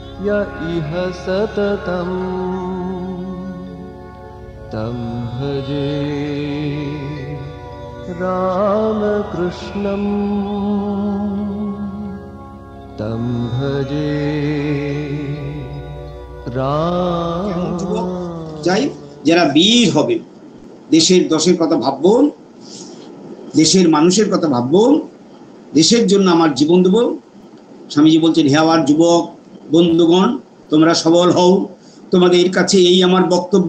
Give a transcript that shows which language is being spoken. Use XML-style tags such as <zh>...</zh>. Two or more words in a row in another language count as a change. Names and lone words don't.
<sa>य इह सततं तं भजे रामकृष्णं तं भजे</sa> <bn>যাই যারা বীর হবে, দেশের দশের কথা ভাববো, দেশের মানুষের কথা ভাববো, দেশের জন্য আমার জীবন দেব। স্বামীজি বলছেন, হে আমার যুবক বন্ধুগণ, তোমরা সবল হও, তোমাদের কাছে এই আমার বক্তব্য।</bn>